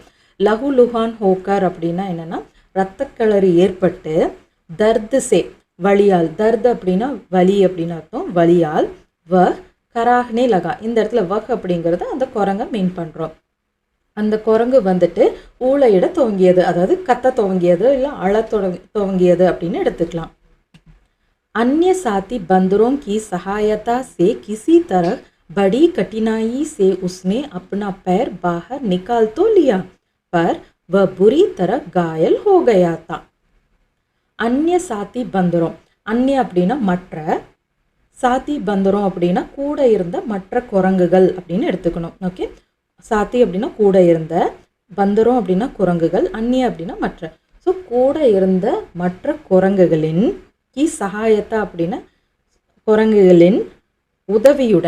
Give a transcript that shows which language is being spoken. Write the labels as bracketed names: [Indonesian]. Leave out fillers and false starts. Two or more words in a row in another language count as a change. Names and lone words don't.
[Hindi] लहू लुहान होकर [Tamil] அப்படின்னா என்னென்னா ரத்த கிளறி ஏற்பட்டு, [Hindi] दर्द से [Tamil] வலியால், தர்து அப்படின்னா வலி அப்படின்னு அர்த்தம், வலியால், [Hindi] वह कराहने लगा, [Tamil] இந்த இடத்துல வக் அப்படிங்கிறது அந்த குரங்கை மீன் பண்ணுறோம். அந்த குரங்கு வந்துட்டு ஊளையிட துவங்கியது, அதாவது கத்த துவங்கியது, இல்லை அழ துவங்கியது அப்படின்னு எடுத்துக்கலாம். [Hindi] अन्य साथी बंदरों की सहायता से किसी तरह बड़ी कठिनाई से उसने अपना पैर बाहर निकाल तो लिया, पर वह बुरी तरह घायल हो गया था. अन्य साथी बंदरों, अन्य [Tamil] அப்படின்னா மற்ற, [Hindi] साथी बंदरों [Tamil] அப்படின்னா கூட இருந்த மற்ற குரங்குகள் அப்படின்னு எடுத்துக்கணும். ஓகே, சாத்தி அப்படின்னா கூட இருந்த, பந்தரம் அப்படின்னா குரங்குகள், அந்நிய அப்படின்னா மற்ற. ஸோ கூட இருந்த மற்ற குரங்குகளின் [Hindi] की सहायता [Tamil] அப்படின்னா குரங்குகளின் உதவியுடன்.